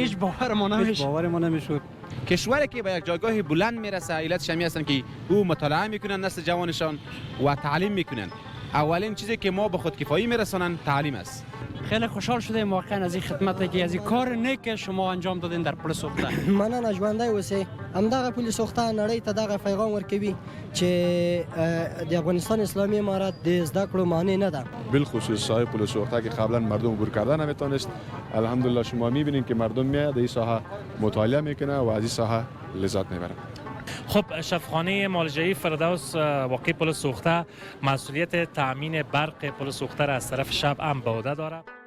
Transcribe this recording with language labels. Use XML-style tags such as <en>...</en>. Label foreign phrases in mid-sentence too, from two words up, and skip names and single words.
<fa>هیچ باور ما نمیشد. کشوری که به یک جایگاه بلند میرسه علتش همین هستن که او مطالعه میکنن نسل جوانشان و تعلیم میکنن. اولین چیزی که ما به خودکفایی میرسانن تعلیم است. خیلی خوشحال شدیم واقعا از این خدمتی که از این کار نیک شما انجام دادین در پل سوخته.</fa> <ps>مننه ژوندی اوسئ. همدغه پل سوخته نړۍ ته دغه پیغام ورکوي چې د افغانستان اسلامی امارت د زده کړو مانع نه ده.</ps> <fa>بالخصوص صاحب پل سوخته که قبلا مردم عبور کردن نمیتونست، الحمدلله شما میبینید که مردم میاد این ساحه مطالعه میکنه و از این ساحه لذت میبره. خب شفاخانه معالجه‌ای فردوس واقع پل سوخته مسئولیت تامین برق پل سوخته را از طرف شب هم به عهده دارد.</fa>